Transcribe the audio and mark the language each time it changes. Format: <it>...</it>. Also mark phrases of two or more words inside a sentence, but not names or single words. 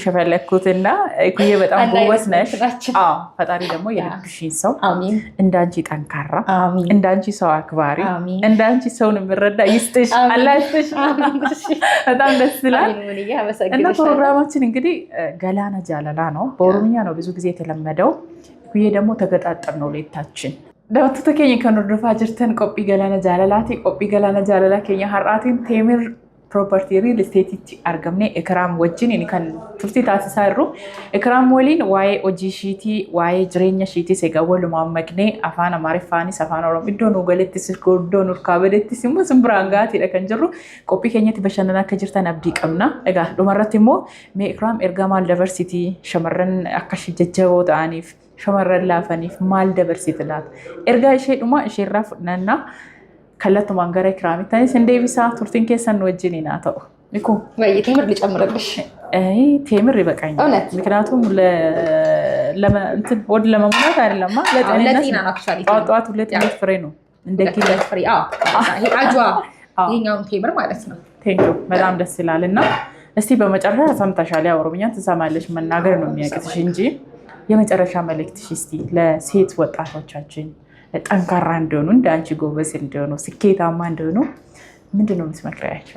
<am>የፈለግኩት። እና እኩዬ በጣም ጎበዝ ነሽ። ፈጣሪ ደግሞ የልብሽን ሰው እንዳንቺ ጠንካራ፣ እንዳንቺ ሰው አክባሪ፣ እንዳንቺ ሰውን የምረዳ ይስጥሽ፣ አላህ ይስጥሽ። በጣም ደስ ይላል። እና ፕሮግራማችን እንግዲህ ገላና ጃለላ ነው። በኦሮምኛ ነው ብዙ ጊዜ የተለመደው። እኩዬ ደግሞ ተገጣጠም ነው ሌታችን</am> <om>daawwattoota keenya kan hordofaa jirtan qophii galaana jaalalaati. Qophii galaana jaalalaa keenya har'aatiin Teemir Property Real Estateetti argamne Ikraam wajjin inni kan turtii taasisaa jirru. Ikraam waliin waa'ee hojii ishiitii, waa'ee jireenya ishiitiis egaa walumaan maknee afaan Amaariffaanis afaan Oromoo iddoo nu galettis iddoo nu kaabalettis immoo simbiraan gaatiidha kan jirru. Qophii keenyatti bashannanaa akka jirtan abdii qabna. Egaa dhumarratti immoo mee Ikraam ergaa maal dabarsitii shamarran akka jajjaboo ta'aniif shamarran laafaniif maal dabarsiti laata? Ergaa isheedhuma isheerraa fudhannaa kallattumaan gara Ikraamitti sin deebisaa. Turtiin keessan wajjiniin haa ta'u.</om> <am>ቴምር ልጨምርልሽ? ቴምር ይበቃኛል። ምክንያቱም ወድ ለመሙላት አይደለማ ለጤና ነው። አክቹዋሊ ጠዋት 2 ፍሬ ነው እንደ ኪሎ ፍሬ። ይሄ አጅዋ ይሄኛውን ቴምር ማለት ነው። ቴንኪው በጣም ደስ ይላል። እና እስቲ በመጨረሻ ሰምተሻል፣ ኦሮምኛ ትሰማለሽ፣ መናገር ነው የሚያቅትሽ እንጂ የመጨረሻ መልእክትሽ እስቲ ለሴት ወጣቶቻችን ጠንካራ እንዲሆኑ፣ እንዳንቺ ጎበዝ እንዲሆኑ፣ ስኬታማ እንዲሆኑ ምንድነው የምትመክሪያቸው?</am>